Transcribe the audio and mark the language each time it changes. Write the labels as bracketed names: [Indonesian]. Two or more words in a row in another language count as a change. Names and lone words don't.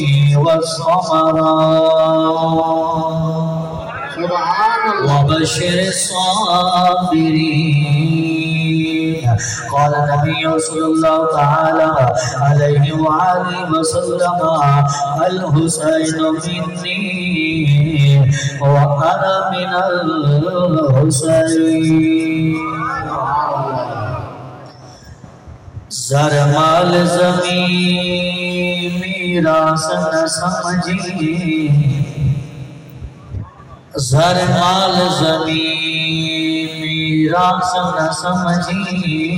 [Arabic] وَالثَّمَرَاتِ وَبَشِّرِ الصَّابِرِينَ قال النبي صلى الله تعالى عليه وآله وسلم الحسين مني وأنا من [Urdu] الحسين زر مال زمین میراث نہ سمجھی زر مال زمین میراث نہ سمجھی